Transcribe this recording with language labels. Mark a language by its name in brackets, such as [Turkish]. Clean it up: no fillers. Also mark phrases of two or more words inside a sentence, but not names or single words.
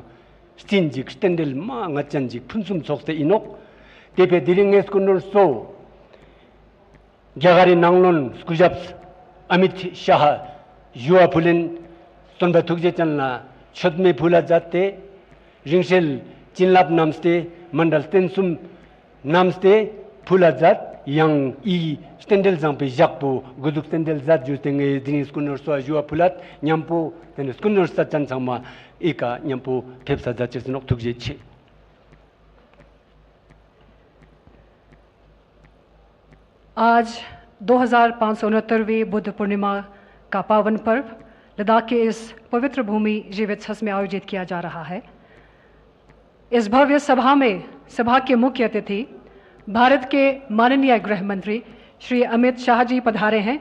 [Ladakhi] Stinjik, Stendel, Ma, Ngachanjik, Punsum Sokste Inok, Tepe Diringes Kunur So, Jagari Nanglon, Skujaps, Amit Shah, Jua Pulin, Stonba Tukjechanla, Chodme Pula Jate, Ringshel, Chinlap Namste, Mandal Tensum Namste, Pula Jat, Yang E, Stendel Zampi, Jakpo, Guduk Stendel Zat, Justing Dinis Kunur So, Jua Pulat, Nyampo, then Skunur Sachan Sama. Eka nyampu tepsa zaches nok tukje che. [Hindi] आज 2569वें बुद्ध पूर्णिमा का पावन पर्व लद्दाख के इस पवित्र भूमि जीवित्सस में आयोजित किया जा रहा है। इस भव्य सभा में सभा के मुख्य अतिथि भारत के माननीय गृह मंत्री श्री अमित शाह जी पधारे हैं।